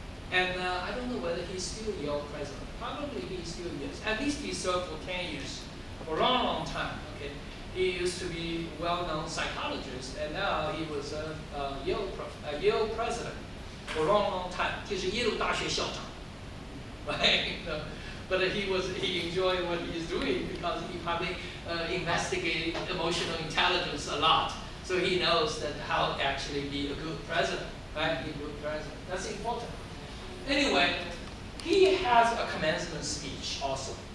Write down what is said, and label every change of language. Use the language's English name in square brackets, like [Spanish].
[English] And I don't know whether he's still Yale president. Probably he still is. At least he served for 10 years, for a long time. Okay, he used to be a well-known psychologist, and now he was a Yale president for a long time. [Chinese] 就是耶鲁大学校长, right? [English] But he enjoyed what he's doing because he probably investigated emotional intelligence a lot. So he knows that how to actually be a good president, right? Be a good president. That's important. Anyway, he has a commencement speech also.